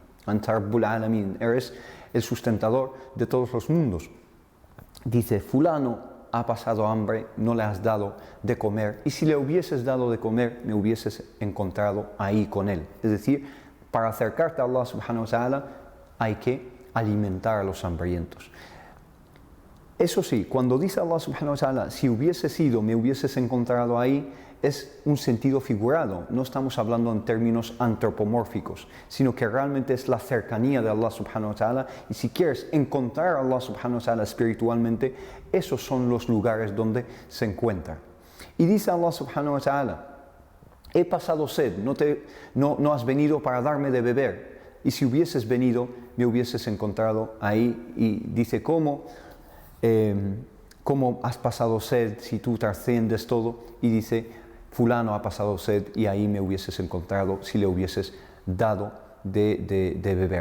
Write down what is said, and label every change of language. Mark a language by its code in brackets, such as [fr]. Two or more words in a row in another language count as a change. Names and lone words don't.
[ar] Anta Rabbul Alamin, [es] eres el sustentador de todos los mundos. Dice: fulano ha pasado hambre, no le has dado de comer, y si le hubieses dado de comer, me hubieses encontrado ahí con él. Es decir, para acercarte a Allah [ar] subhanahu wa ta'ala [es] hay que alimentar a los hambrientos. Eso sí, cuando dice Allah [ar] subhanahu wa ta'ala: [es] si hubieses ido, me hubieses encontrado ahí, es un sentido figurado, no estamos hablando en términos antropomórficos, sino que realmente es la cercanía de Allah [ar] subhanahu wa ta'ala, [es] y si quieres encontrar a Allah [ar] subhanahu wa ta'ala [es] espiritualmente, esos son los lugares donde se encuentra. Y dice Allah [ar] subhanahu wa ta'ala: [es] he pasado sed, no has venido para darme de beber. Y si hubieses venido, me hubieses encontrado ahí. Y dice, ¿cómo has pasado sed si tú trasciendes todo? Y dice, fulano ha pasado sed y ahí me hubieses encontrado si le hubieses dado de beber.